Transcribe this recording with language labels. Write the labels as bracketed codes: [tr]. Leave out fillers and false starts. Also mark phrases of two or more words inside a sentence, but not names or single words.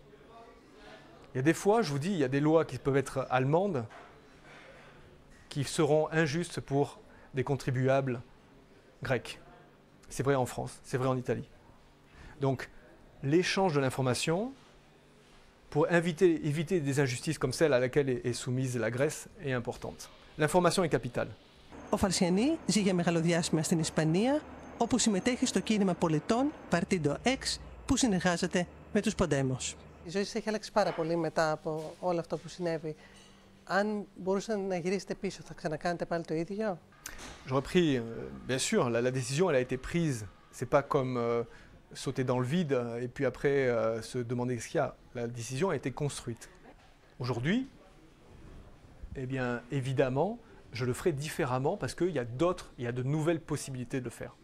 [fr] Il y a des fois, je vous dis, il y a des lois qui peuvent être allemandes, qui seront injustes pour des contribuables grecs. C'est vrai en France, c'est vrai en Italie. Donc, l'échange de l'information, pour éviter des injustices comme celle à laquelle est soumise la Grèce, est importante. L'information est capitale. [el] Ο Φαρσιανή ζει για μεγαλοδιάστημα στην Ισπανία, όπου συμμετέχει στο κίνημα πολιτών Partido X, που συνεργάζεται με τους Podemos. Η ζωή σας έχει αλλάξει πάρα πολύ μετά από όλο αυτό που συνέβη. Αν μπορούσατε να γυρίσετε πίσω, θα ξανακάνετε πάλι το ίδιο? [fr] J'aurais pris, bien sûr, la décision, elle a été prise. C'est pas comme sauter dans le vide et puis après se demander ce qu'il y a. La décision a été construite. Aujourd'hui, eh bien, évidemment, je le ferai différemment parce qu'il y a de nouvelles possibilités de le faire.